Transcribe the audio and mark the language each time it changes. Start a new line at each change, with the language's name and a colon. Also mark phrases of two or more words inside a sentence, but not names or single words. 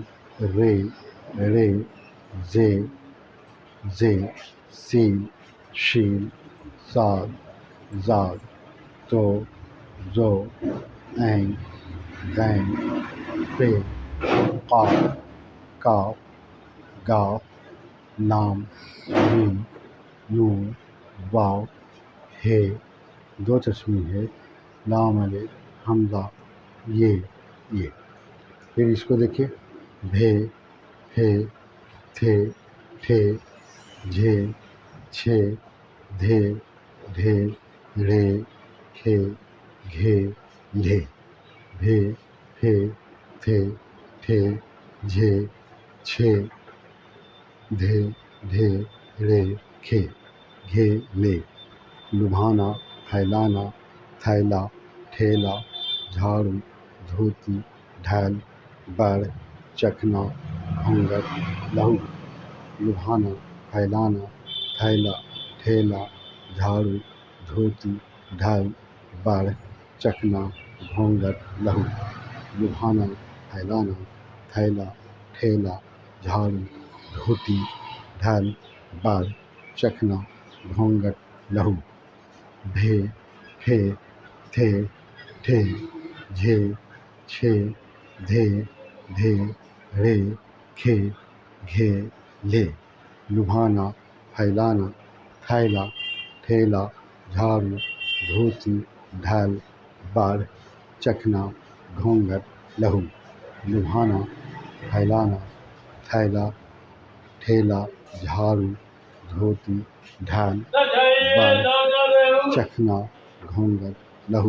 Urdu: رے رے زے زے سین شین صاد زاد تو زو عین غین پے قاف کاف گاف لام میم نون واو ہے، دو چشمی ہے، لام الف حمزہ یہ۔ پھر اس کو دیکھیے: بھے پھے تھے ٹھے جھے چھے دھے ڈھے ڑھے کھے گھے لے، بھے پھے تھے ٹھے جھے چھے دھے ڈھے ڑھے کھے گھے لے، لبھانا پھیلانا تھیلا ٹھیلا جھاڑو دھوتی ڈھال بڑھ چکھنا گھونگھٹ لہو، لبھانا پھیلانا تھیلا ٹھیلا جھاڑو دھوتی ڈھال بڑھ چکھنا گھونگھٹ لہو، لبھانا پھیلانا تھیلا ٹھیلا جھاڑو دھوتی ڈھال بڑھ چکھنا گھونگھٹ لہو، بھے پھے تھے ٹھے جھے چھے دھے ڈھے ڑھے کھے گھے لے، لبھانا پھیلانا تھیلا ٹھیلا جھاڑو دھوتی ڈھال بڑھ چکھنا گھونگھٹ لہو، لبھانا پھیلانا تھیلا ٹھیلا جھاڑو دھوتی ڈھال بڑھ چکھنا گھونگھٹ لہو،